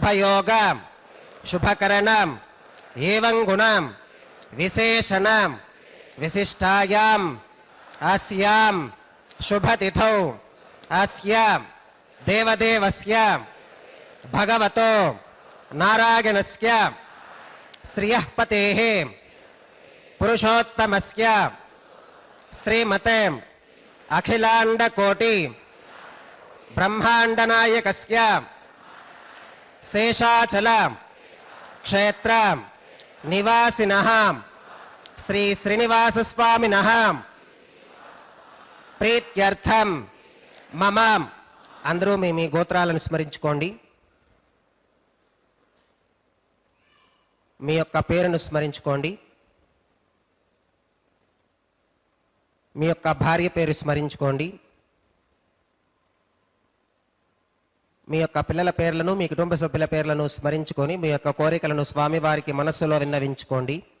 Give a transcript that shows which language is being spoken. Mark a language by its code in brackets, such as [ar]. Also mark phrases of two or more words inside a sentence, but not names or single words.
[sa] योग शुभकरण एवं गुण विशेषण विशिष्टायां अस्यां शुभतिथौ अस्य देवदेवस्य भगवतो नारायणस्य श्रियः पतेः पुरुषोत्तमस्य श्रीमते अखिलांडकोटि ब्रह्मांडनायकस्य शेषाचल क्षेत्र निवासिनः श्री श्रीनिवास स्वामिनः प्रीत्यर्थं मम [te] అందరూ మీ గోత్రాలను స్మరించుకోండి। మీ యొక్క పేరును స్మరించుకోండి। మీ యొక్క భార్య పేరు స్మరించుకోండి। మీ యొక్క పిల్లల పేర్లను మీ కుటుంబ సభ్యుల పేర్లను స్మరించుకొని మీ యొక్క కోరికలను స్వామివారికి మనస్సులో విన్నవించుకోండి।